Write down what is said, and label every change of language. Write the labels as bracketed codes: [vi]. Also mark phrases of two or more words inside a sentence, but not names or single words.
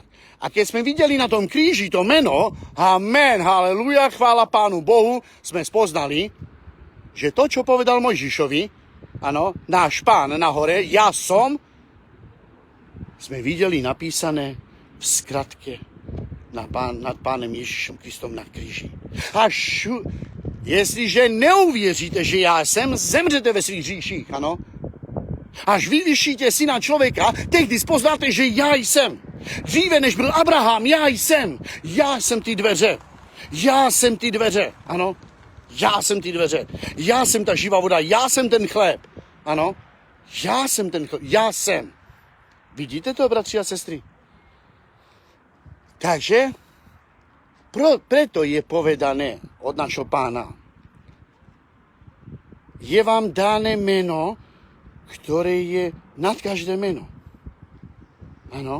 [sk] A keď sme videli na tom kríži to meno, amen, haleluja, chvála Pánu Bohu, sme spoznali, že to, čo povedal Mojžišovi, áno, náš Pán na hore, ja som, sme videli napísané v skratke nad Pánem Ježišom Kristom na kríži. [cs] Jestliže neuvěříte, že já jsem, zemřete ve svých hříších, ano? Až vyvyšíte syna člověka, tehdy spoznáte, že já jsem. Dříve, než byl Abraham, já jsem. Já jsem ty dveře. Já jsem ty dveře, ano? Já jsem ty dveře. Já jsem ta živá voda, já jsem ten chléb, ano? Já jsem ten chléb, já jsem. Vidíte to, bratři a sestry? [sk] Takže preto je povedané od našho Pána. Je vám dané meno, ktoré je nad každé meno. Áno.